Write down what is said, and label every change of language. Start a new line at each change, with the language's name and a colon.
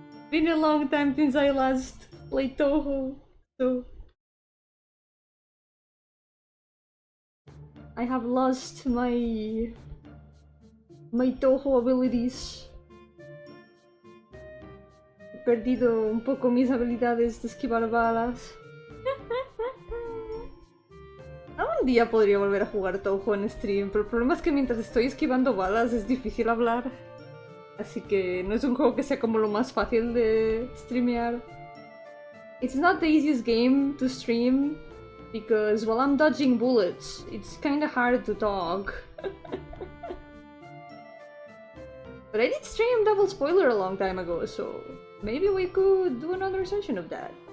English: Been a long time since I last played Toho. So I have lost my Toho abilities.
Spanish: He perdido un poco mis habilidades de esquivar balas. Un día podría volver a jugar Toho en stream, pero el problema es que mientras estoy esquivando balas es difícil hablar. Así que no es un juego que sea como lo más fácil de streamear.
English: It's not the easiest game to stream, because while I'm dodging bullets, it's kinda hard to talk. But I did stream Double Spoiler a long time ago, so maybe we could do another session of that.